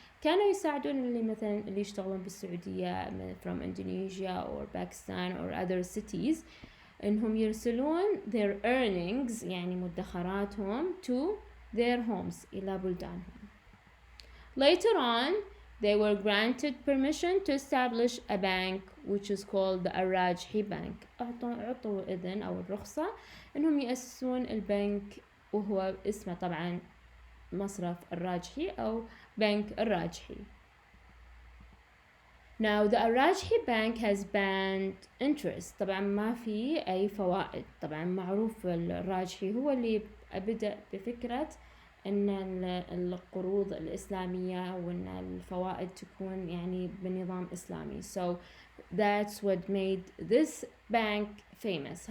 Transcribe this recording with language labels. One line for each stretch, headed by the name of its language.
Arabic: كانوا يساعدون اللي يشتغلون بالسعودية
English: from Indonesia or Pakistan or other cities
Arabic: إنهم يرسلون
English: their earnings
Arabic: يعني مدخراتهم
English: to their homes
Arabic: إلى بلدانهم.
English: Later on, they were granted permission to establish a bank which is called the Al-Rajhi Bank.
Arabic: أعطوا إذن أو الرخصة إنهم يأسسون البنك وهو اسمه طبعا مصرف الراجحي أو بنك الراجحي.
English: Now the Al-Rajhi Bank has banned interest.
Arabic: طبعا ما في أي فوائد. طبعا معروف الراجحي هو اللي بدأ بفكرة أن القروض الإسلامية وأن الفوائد تكون يعني بنظام إسلامي.
English: So that's what made this bank famous.